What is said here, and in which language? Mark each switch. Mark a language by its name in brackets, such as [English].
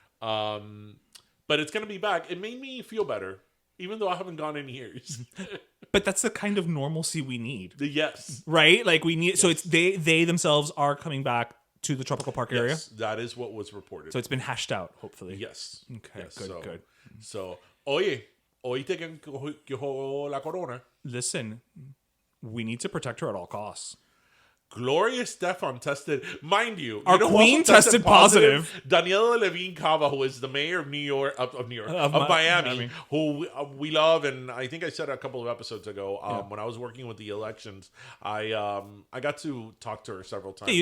[English] But it's going to be back. It made me feel better, even though I haven't gone in years. But that's the kind of normalcy we need. Yes. Right? Like we need. Yes. So it's they themselves are coming back to the Tropical Park area. Yes, that is what was reported. So it's been hashed out, hopefully. Yes. Okay. Yes. Good. [Spanish] So, oye, oíste que cogió la corona. [English] Listen, we need to protect her at all costs. Gloria Stefan tested, mind you. Our queen tested positive. Daniela Levine Cava, who is the mayor of of Miami, who we love, and I think I said a couple of episodes ago when I was working with the elections, I got to talk to her several times.